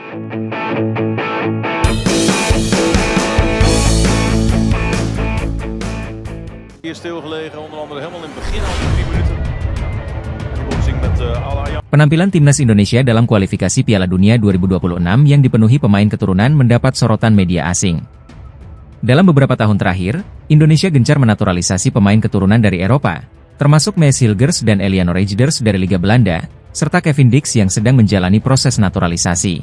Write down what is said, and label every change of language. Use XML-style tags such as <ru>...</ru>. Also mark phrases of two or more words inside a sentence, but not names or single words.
<nl>Hier stilgelegen, onder andere helemaal in het begin al die 3 minuten. Die boxing met Al-Ayam.</nl> <id>Penampilan timnas Indonesia dalam kualifikasi Piala Dunia 2026 yang dipenuhi pemain keturunan mendapat sorotan media asing. Dalam beberapa tahun terakhir, Indonesia gencar menaturalisasi pemain keturunan dari Eropa, termasuk Maes Hilgers dan Eliano Rejders dari Liga Belanda, serta Kevin Dix yang sedang menjalani proses naturalisasi.</id>